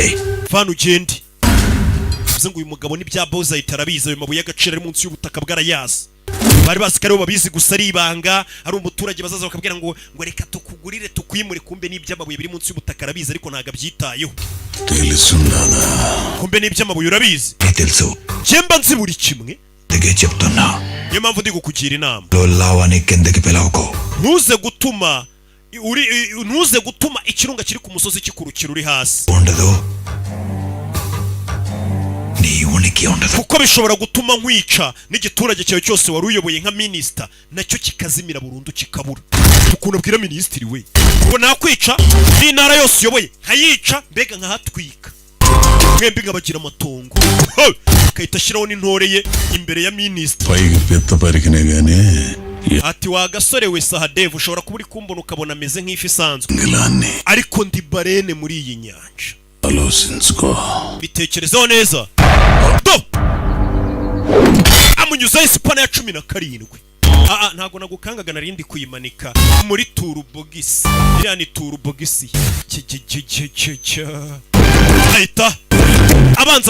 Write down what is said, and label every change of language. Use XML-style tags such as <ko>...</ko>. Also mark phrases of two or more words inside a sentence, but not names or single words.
<rw>vana ugende uvuze ngo uyu mugabo n'ibya bozayita arabizi ayo mabuye y'agaciro ari munsi y'ubutaka bwarayazi bari bazi ko aribo babizi gusa ari ibanga ari umuturage bazaza bakabwira ngo reka tukugurire tukwimure kumbe n'iby'amabuye biri munsi y'ubutaka arabizi ariko ntabwo abyitayeho</rw> <te>తెలుసుండదా</te> <rw>kumbe n'iby'amabuye urabizi</rw> <te>తెలుసు</te> <rw>cyemba nzi buri kimwe</rw> <te>దిగే చెప్తున్నా</te> <rw>niyo mpamvu ndi kukugira inama</rw> <te>లావాని కిందకి పిలవకు</te> <rw>ntuze gutuma ikirunga kiri ku musozi kikurukira uri hasi</rw> <te>ఉండదు నీ ఉనికి ఉండదు</te> <rw>kuko bishobora gutuma nkwica n'igiturage cyawe cyose wari uyoboye nka minisita nacyo kikazimira burundu kikabura ukuntu abwira minisitiri we ngo nakwica n'intara yose uyoboye nkayica mbega nkahatwika mwembi nkabagira amatongo akahita ashyiraho n'intore ye imbere ya minisita</rw> <te>పైకి పెద్ద పరికినే గానీ</te> <rw>ati wa gasore we Sahadev ushobora kuba uri kumbona ukabona ameze nk'ifi isanzwe</rw> <te>ఇంగిలాన్ని</te> <rw>ariko ndi barene muri iyi nyanja</rw> <te>ఆలోచించుకో</te> <rw>bitekerezeho neza do amunyuzaho isipana ya 17 ntabwo nagukangaga narindi kuyimanika muri turubogisi iriya ni turubogisi ahita abanza</rw>